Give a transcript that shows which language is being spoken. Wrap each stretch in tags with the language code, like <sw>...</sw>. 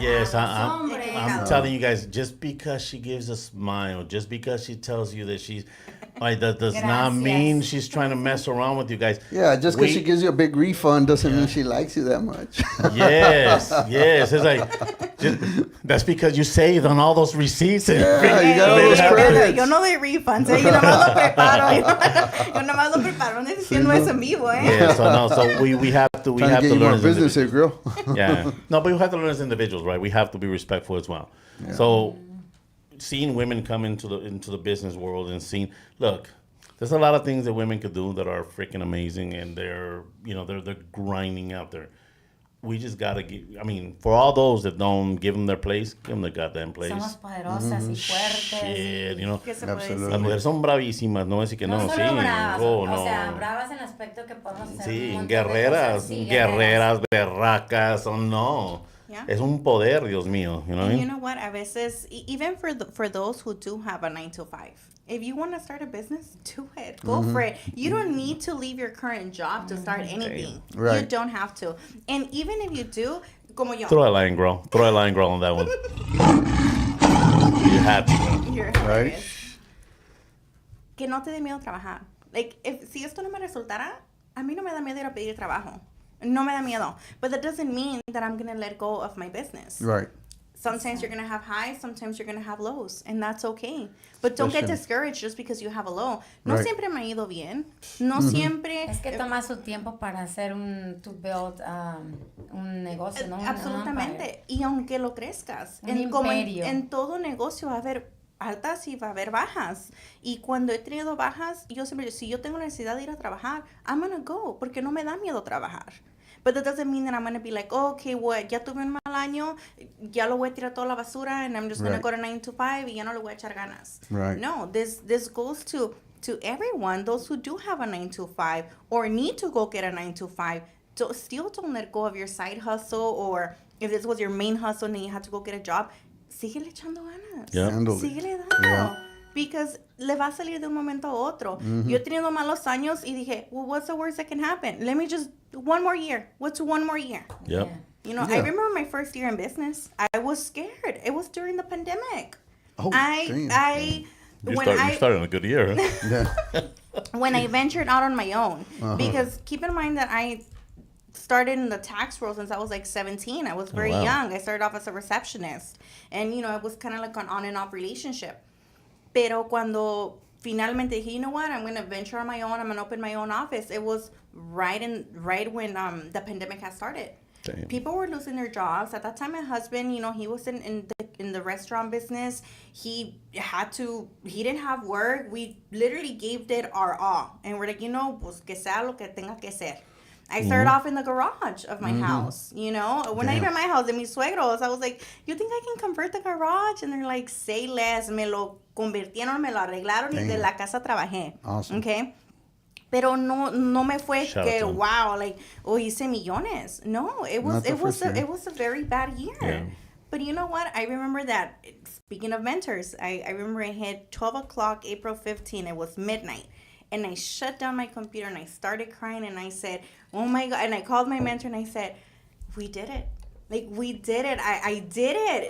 <en>yes, I'm telling you guys, just because she gives a smile, just because she tells you that she's, that does not mean she's trying to mess around with you guys. Yeah, just because she gives you a big refund doesn't mean she likes you that much. Yes. It's like, that's because you saved on all those receipts. And you got all those credits.</en> <es>Yo no doy refunds, yo nomás lo preparo. Yo nomás lo preparo, no diciendo eso en vivo,</es> <en>Yeah, so we have to learn more business here, girl. Yeah. No, but we have to learn as individuals, right? We have to be respectful as well. Yeah. So seeing women come into the business world and look, there's a lot of things that women could do that are freaking amazing, and they're grinding out there. We just gotta for all those that don't give them their place, give them their goddamn place.</en> <es>Somos poderosas y fuertes.</es> <en>Shit, you know. Absolutely.</en> <es>Las mujeres son bravísimas, no es decir que no. No solo bravas, o sea, bravas en el aspecto que podemos hacer. Sí, guerreras, berracas, o no.</es> <en>Yeah.</en> <es>Es un poder, Dios mío.</es> <en>You know what I mean? You know what?</en> <es>A veces,</es> <en>even for those who do have a 9-to-5, if you want to start a business, do it. Go for it. You don't need to leave your current job to start anything. Right. You don't have to. And even if you do,</en> <es>como yo.</es> <en>Throw a line, girl. Throw a line, girl, on that one. You have to. You're hilarious.</en> <es>Que no te dé miedo trabajar. Like, si esto no me resultara, a mí no me da miedo ir a pedir trabajo. No me da miedo.</es> <en>But that doesn't mean that I'm going to let go of my business. Right. Sometimes you're going to have highs, sometimes you're going to have lows, and that's okay. But don't get discouraged just because you have a low.</en> <es>No siempre me ha ido bien. No siempre... Es que toma su tiempo para hacer</es> <en>to build</en> <es>un negocio, ¿no? Absolutamente. Y aunque lo crezcas, en todo negocio va a haber altas y va a haber bajas. Y cuando he tenido bajas, yo siempre, si yo tengo necesidad de ir a trabajar,</es> <en>I'm going to go,</en> <es>porque no me da miedo trabajar.</es> <en>But that doesn't mean that I'm going to be like, oh, okay, what,</en> <es>ya tuve un mal año, ya lo voy a tirar toda la basura,</es> <en>and I'm just going to go to 9-to-5</en> <es>y ya no le voy a echar ganas.</es> <en>Right. No, this goes to everyone, those who do have a 9-to-5 or need to go get a 9-to-5. Still don't let go of your side hustle, or if this was your main hustle and you had to go get a job,</en> <es>síguele echando ganas.</es> <en>Yeah.</en> <es>Síguele dando. Yeah.</es> <en>Because</en> <es>le va a salir de un momento a otro. Yo he tenido malos años y dije,</es> <en>well, what's the worst that can happen? Let me just, one more year. What's one more year? Yep. You know, I remember my first year in business. I was scared. It was during the pandemic. Oh, you started on a good year. Huh? When I ventured out on my own. Because keep in mind that started in the tax world since I was like 17. I was very young. I started off as a receptionist. And, you know, it was kind of like an on and off relationship.</en> <es>Pero cuando finalmente dije,</es> <en>you know what, I'm going to venture on my own. I'm going to open my own office. It was right when the pandemic had started. Damn. People were losing their jobs. At that time, my husband, you know, he was in the restaurant business. He didn't have work. We literally gave it our all. And we're like, you know,</en> <es>pues que sea lo que tenga que ser.</es> <en>I started off in the garage of my house, you know. When I even my house, in</en> <es>mis suegros,</es> <en>I was like, you think I can convert the garage? And they're like, say less.</en> <es>Me lo convirtieron, me lo arreglaron y de la casa trabajé.</es> <en>Awesome. Okay.</en> <es>Pero no me fue que wow, like, hice millones.</es> <en>No, it was a very bad year. Yeah. But you know what? I remember that, speaking of mentors, I remember it hit 12 o'clock, April 15. It was midnight. And I shut down my computer and I started crying and I said, oh my God. And I called my mentor and I said, we did it. Like, we did it. I did it.</en>